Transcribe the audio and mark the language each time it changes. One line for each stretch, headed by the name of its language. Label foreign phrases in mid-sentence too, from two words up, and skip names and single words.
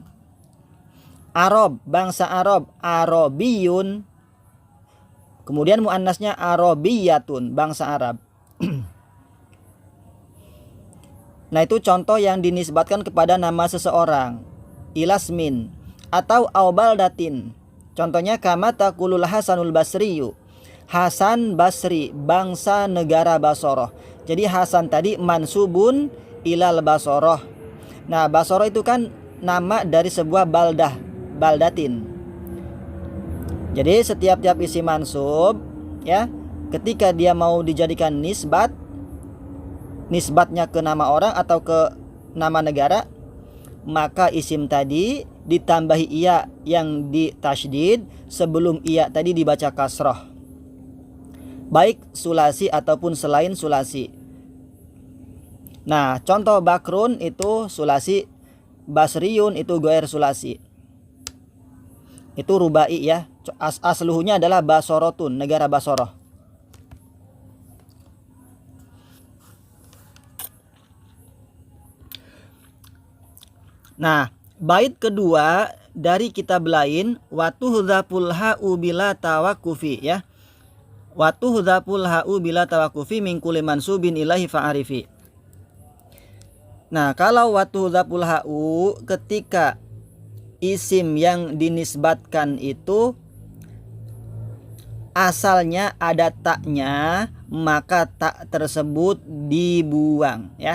Indonesian: Arab, bangsa Arab, Arabiyun. Kemudian muannasnya Arabiyatun, bangsa Arab. Nah, itu contoh yang dinisbatkan kepada nama seseorang.
Arabic: إلى اسمٍ atau أو بلدةٍ.
Indonesian: Contohnya
Arabic: كما تقول الحسن البصري.
Indonesian: Hasan Basri, bangsa negara Basoroh. Jadi Hasan tadi
Arabic: منسوبٌ إلى البصرة.
Indonesian: Nah, Basoroh itu kan nama dari sebuah baldah, baldatin. Jadi setiap isim mansub ya, ketika dia mau dijadikan nisbat, nisbatnya ke nama orang atau ke nama negara, maka isim tadi ditambahi iya yang ditasydid sebelum iya tadi dibaca kasroh, baik sulasi ataupun selain sulasi. Nah, contoh bakrun itu sulasi, basriyun itu
Arabic: غير ثلاثي.
Indonesian: Itu rubai ya. Asluhunya adalah Basorotun, negara Basoroh. Nah, bait kedua dari kitab lain,
Arabic: وتحذف الهاء بلا توقف
Indonesian: ya.
Arabic: وتحذف الهاء بلا توقف من كل منسوب إليه فاعرف.
Indonesian: Nah, kalau
Arabic: وتحذف الهاء
Indonesian: ketika isim yang dinisbatkan itu asalnya ada taknya, maka tak tersebut dibuang ya.